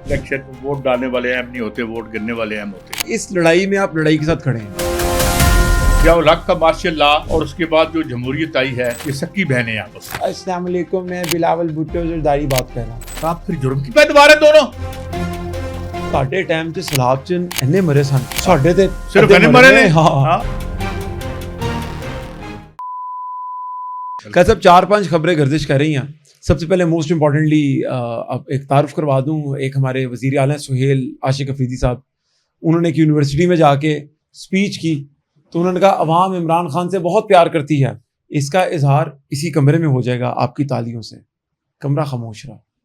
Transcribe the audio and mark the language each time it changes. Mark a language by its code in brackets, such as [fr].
[ur] Election میں vote ڈالنے والے اہم نہیں ہوتے, ووٹ گرنے والے اہم ہوتے ہیں. اس لڑائی میں آپ لڑائی کے ساتھ کھڑے ہیں. ضیاء الحق کا ماشاء اللہ اور اس کے بعد جو جمہوریت آئی ہے یہ سکی بہنیں ہیں آپس میں. السلام علیکم, میں بلاول بھٹو زرداری بات کر رہا ہوں. آپ پھر جرم کی پیداوار ہیں دونوں. [pa] ساڈے ٹائم 'ਚ سیلاب 'ਚ اننے مرے سن, ساڈے تے صرف اننے مرے نے. [ur] ہاں کہ سب 4-5 خبریں گردش کر رہی ہیں. سب سے پہلے موسٹ امپورٹنٹلی اب ایک تعارف کروا دوں, ایک ہمارے وزیر اعلیٰ سہیل عاشق افریدی صاحب, انہوں نے ایک یونیورسٹی میں جا کے اسپیچ کی تو انہوں نے کہا عوام عمران خان سے بہت پیار کرتی ہے, اس کا اظہار اسی کمرے میں ہو جائے گا آپ کی تالیوں سے. کمرہ خاموش رہا.